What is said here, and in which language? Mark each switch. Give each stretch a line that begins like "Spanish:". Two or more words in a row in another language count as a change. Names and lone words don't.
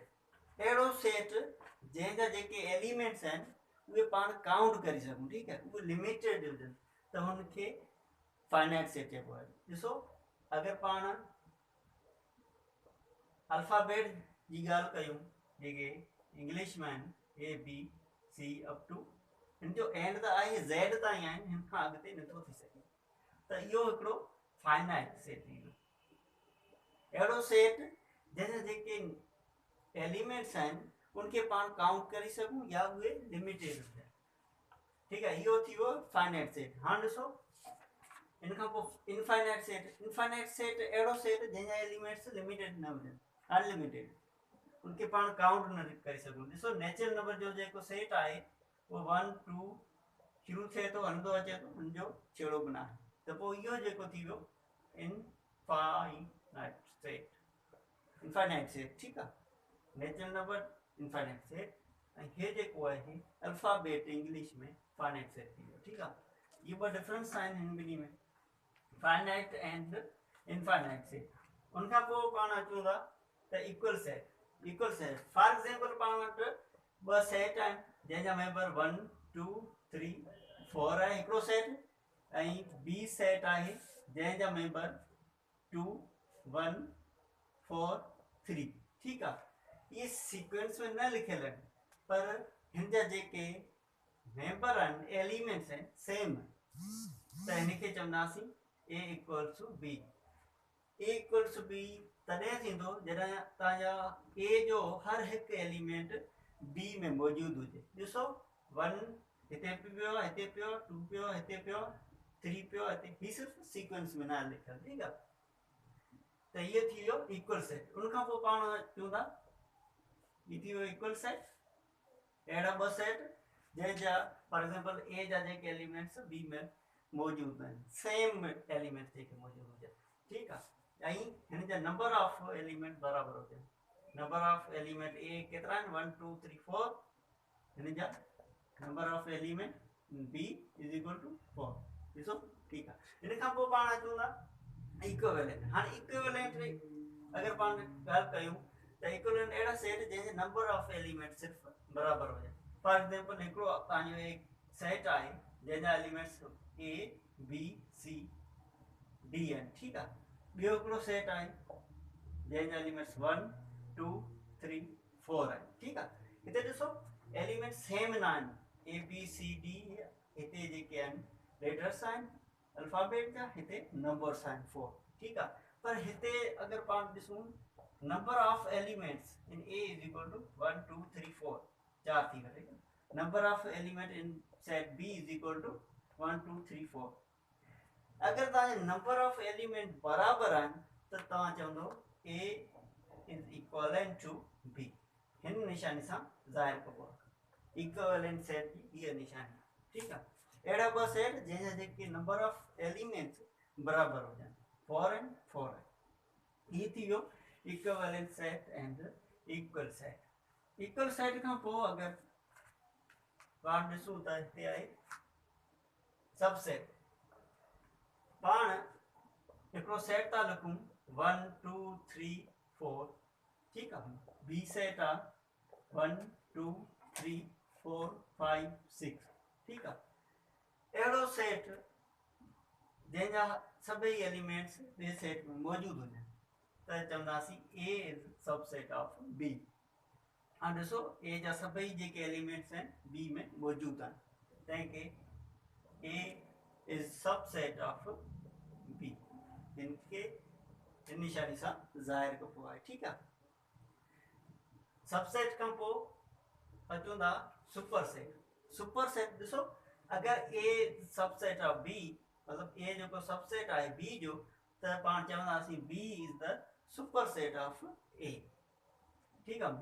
Sindhi: अहिड़ो सेट जंहिंजा जेके एलिमेंट्स आहिनि उहे पाण काउंट करे सघूं। ठीकु आहे, उहे लिमिटेड हुजनि त हुनखे
English: finite set
Sindhi: चइबो आहे। ॾिसो, अगरि पाण अल्फ़ाबेट जी ॻाल्हि कयूं जेके इंग्लिश में आहिनि
English: A B C up to,
Sindhi: हिन जो एंड त आहे ज़ेड ताईं आहिनि, हिन खां अॻिते नथो थी सघे, त इहो हिकिड़ो
English: finite set
Sindhi: थी वियो। अहिड़ो सेट जंहिंजा जेके एलिमेंट्स आहिनि उनखे पाण काउंट करे सघूं या उहे लिमिटेड हुजनि। ठीकु आहे, इहो थी वियो
English: finite set.
Sindhi: हाणे ॾिसो इन खां पोइ
English: infinite set. infinite set
Sindhi: अहिड़ो सेट जंहिंजा
English: elements limited
Sindhi: न हुजनि, अनलिमिटेड, उनखे पाण काउंट न करे सघूं। ॾिसो,
English: natural number
Sindhi: जो जेको सेट आहे उहो 1 2 शुरू थिए थो, हलंदो अचे थो, हुनजो छेड़ो बि न आहे, त पोइ इहो जेको थी वियो
English: infinite set. infinite set,
Sindhi: ठीकु आहे,
English: natural number infinite set,
Sindhi: ऐं हे जेको आहे
English: alphabet English
Sindhi: में
English: finite set
Sindhi: थी वियो। ठीकु आहे, ये ॿ डिफरेंस आहिनि हिन ॿिन्ही में,
English: finite and infinite set.
Sindhi: उनखां पोइ पाण अचूं था त
English: equal set. equal set for example
Sindhi: पाण वटि ॿ सेट आहिनि जंहिंजा मेंबर 1 2 3 4 आहे हिकिड़ो सेट, ऐं
English: B set
Sindhi: आहे जंहिंजा मेंबर 2 1 4 3। ठीकु आहे, ये सीक्वेंस में न लिखियल आहिनि पर हिन जा जेके मेंबर आहिनि एलिमेंट्स आहिनि सेम, त हिनखे चवंदासीं
English: A equals to B. A equals to B
Sindhi: तॾहिं थींदो जॾहिं तव्हांजा ए जो हर हिकु एलिमेंट बी में मौजूदु हुजे। ॾिसो, 1 हिते पियो, हिते पियो, 2 पियो, हिते पियो, 3 पियो, हिते, हीअ सिर्फ़ु सीक्वेंस में न लिखियल। ठीकु आहे, त इहो थी वियो
English: equal set.
Sindhi: उनखां पोइ पाण चऊं था हीअ थी वियो
English: equal set.
Sindhi: अहिड़ा ॿ सेट जंहिंजा
English: for example A
Sindhi: जा जेके एलिमेंट्स बी में मौजूदु आहिनि,
English: same elements
Sindhi: जेके मौजूदु हुजनि। ठीकु आहे, ऐं हिन जा
English: number of element
Sindhi: बराबरि हुजनि।
English: number of element A
Sindhi: केतिरा आहिनि 1 2 3 4, हिन जा
English: number of element B is equal to 4.
Sindhi: ॾिसो, ठीकु आहे, हिन खां पोइ पाण अचूं था इक्विवेलेंट। हाणे इक्विवेलेंट अगरि पाण ॻाल्हि कयूं त इक्विवेलेंट अहिड़ा सेट जंहिंजे
English: number of element
Sindhi: सिर्फ़ु बराबरि हुजनि।
English: for example
Sindhi: हिकिड़ो तव्हांजो एक सेट आहे जंहिंजा एलिमेंट्स
English: A B C D
Sindhi: आहिनि। ठीकु आहे, ॿियो हिकिड़ो सेट आहे जंहिंजा एलिमेंट्स 1 2 3 4 आहिनि। ठीकु आहे, हिते ॾिसो
English: element same
Sindhi: न आहिनि,
English: A B C D
Sindhi: हिते जेके आहिनि लेटर्स आहिनि अल्फ़ाबेट जा, हिते नंबर्स आहिनि 4। ठीकु आहे, पर हिते अगरि पाण ॾिसूं
English: number of elements in A is equal to
Sindhi: 1 2 3 4, 4 थी वियो।
English: number of element in set B is equal to 1 2 3 4.
Sindhi: अगरि तव्हांजे
English: number of element
Sindhi: बराबरि आहिनि त तव्हां चवंदो
English: A is equivalent to B.
Sindhi: हिन निशानी सां ज़ाहिर कबो आहे
English: equivalent set
Sindhi: जी हीअ निशानी। ठीकु आहे, अहिड़ा ॿ सेट जंहिंजा जेके
English: number of elements
Sindhi: बराबरि हुजनि, 4 आहिनि 4 आहिनि। हीअ थी वियो
English: equivalent set and equal set. equal set
Sindhi: खां पोइ अगरि पाण ॾिसूं त हिते आहे सबसेट। पाण हिकिड़ो सेट था लिखूं 1 2 3 4। ठीकु आहे,
English: B set
Sindhi: आहे 1 2 3 4 5 6। ठीकु आहे, अहिड़ो सेट जंहिंजा सभई एलिमेंट्स ॿिए सेट में मौजूदु हुजनि त चवंदासीं
English: A is subset of B.
Sindhi: हाँ ॾिसो ए जा सभई जेके एलिमेंट्स आहिनि बी में मौजूदु आहिनि तंहिंखे
English: A is subset of B
Sindhi: इनके इन निशानी सां ज़ाहिर कबो आहे ठीकु आहे। सबसेट खां पोइ अचूं था
English: super set
Sindhi: ॾिसो अगरि
English: A subset of B
Sindhi: मतिलबु ए जेको सबसेट आहे बी जो त पाण चवंदासीं
English: B is the super set of A
Sindhi: ठीकु आहे।